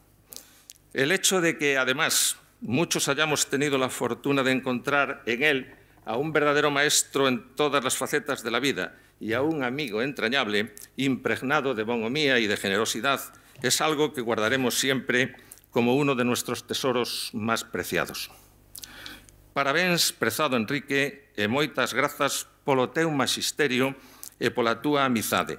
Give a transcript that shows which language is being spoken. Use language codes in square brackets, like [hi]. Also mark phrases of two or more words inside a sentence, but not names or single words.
[es] El hecho de que, además, muchos hayamos tenido la fortuna de encontrar en él a un verdadero maestro en todas las facetas de la vida y a un amigo entrañable, impregnado de bonhomía y de generosidad, es algo que guardaremos siempre como uno de nuestros tesoros más preciados. [gl] Parabéns, prezado Enrique, e moitas grazas polo teu magisterio e pola túa amizade.